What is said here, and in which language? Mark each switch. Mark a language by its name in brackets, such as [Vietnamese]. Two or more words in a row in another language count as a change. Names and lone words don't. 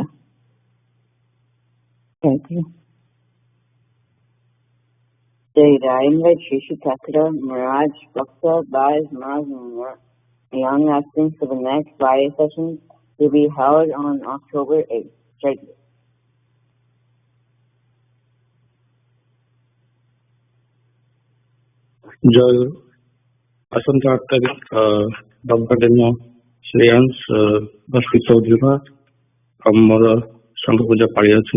[Hindi] जय गुरु. [English] Jada, I invite Shishi Takara, Miraj, Bhakta, Baz, Maz, and Young Aspirants for the next Friday session to be held on October 8th. [Hindi] जय गुरु. [Odia] ଜୟ ଆସନ୍ତା 8 ତାରିଖ ରବିବାର ଦିନ ଶ୍ରେୟାଂଶ ଭକ୍ତି ଚୌଧୁରୀଙ୍କ ଆମର ସଂଘ ପୂଜା ପାଳି ଅଛି।